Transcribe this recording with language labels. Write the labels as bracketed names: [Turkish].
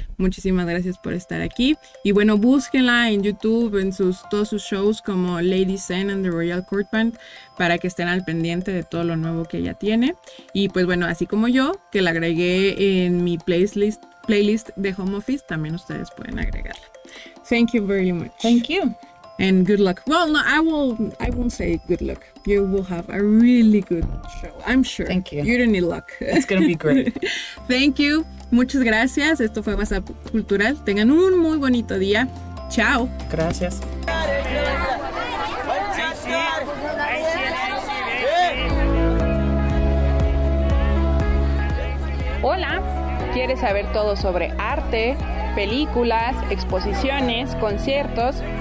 [Spanish] Muchísimas gracias por estar aquí. Y bueno, búsquenla en YouTube, en todos sus shows como Lady Zen and the Royal Court Band, para que estén al pendiente de todo lo nuevo que ella tiene. Y pues bueno, así como yo, que la agregué en mi playlist de home office, también ustedes pueden agregarla. [English] Thank you very much. Thank you. And good luck. Well, no, I won't say good luck. You will have a really good show, I'm sure. Thank you. You don't need luck. It's going to be great. Thank you. [Spanish] Muchas gracias. Esto fue WhatsApp Cultural. Tengan un muy bonito día. Chao. Gracias. Hola, ¿quieres saber todo sobre arte, películas, exposiciones, conciertos?